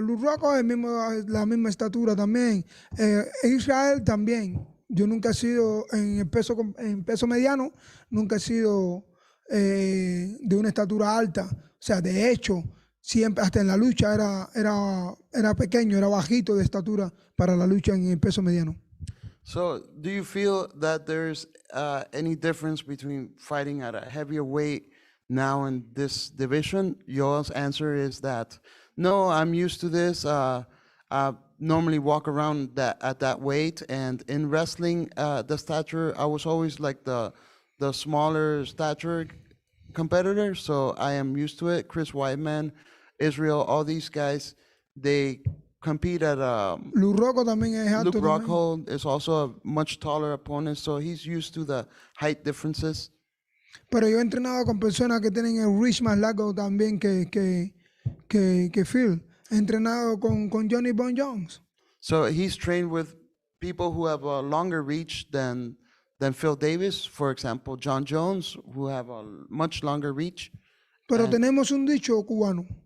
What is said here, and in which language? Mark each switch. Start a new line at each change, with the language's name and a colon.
Spanish: Luz Rocco es la misma estatura también. Israel también. Yo nunca he sido en peso mediano, nunca he sido de una estatura alta. O sea, de hecho, siempre, hasta en la lucha era pequeño, era bajito de estatura para la lucha en el peso mediano.
English: So, do you feel that there's any difference between fighting at a heavier weight now in this division? Yoel's answer is that, no, I'm used to this. I normally walk around at that weight, and in wrestling, the stature, I was always like the smaller stature competitor, so I am used to it. Chris Weidman, Israel, all these guys, they compete at
Spanish: Luke Rocco también es alto.
English: Luke Rockhold is also a much taller opponent, so he's used to the height differences.
Spanish: Pero yo he entrenado con personas que tienen el reach más largo también que Phil. He entrenado con Johnny Bon Jones.
English: So he's trained with people who have a longer reach than Phil Davis, for example, John Jones, who have a much longer reach.
Spanish: Pero tenemos un dicho cubano.